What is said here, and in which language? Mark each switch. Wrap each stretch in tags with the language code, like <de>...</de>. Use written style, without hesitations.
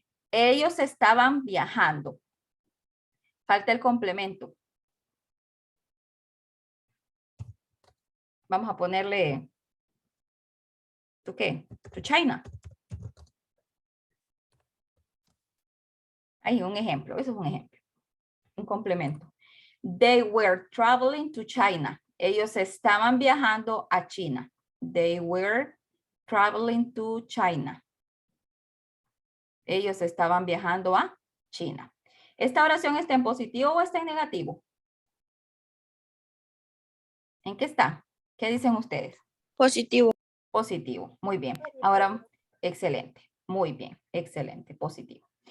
<es>Ellos estaban viajando. Falta el complemento. Vamos a ponerle, ¿tú qué? To China. Ahí un ejemplo, eso es un ejemplo. Un complemento.</es> <en>They were traveling to China.</en> <es>Ellos estaban viajando a China.</es> <en>They were traveling to China.</en> <es>Ellos estaban viajando a China. ¿Esta oración está en positivo o está en negativo? ¿En qué está? ¿Qué dicen ustedes? Positivo. Positivo. Muy bien. Ahora, excelente. Muy bien. Excelente. Positivo.</es>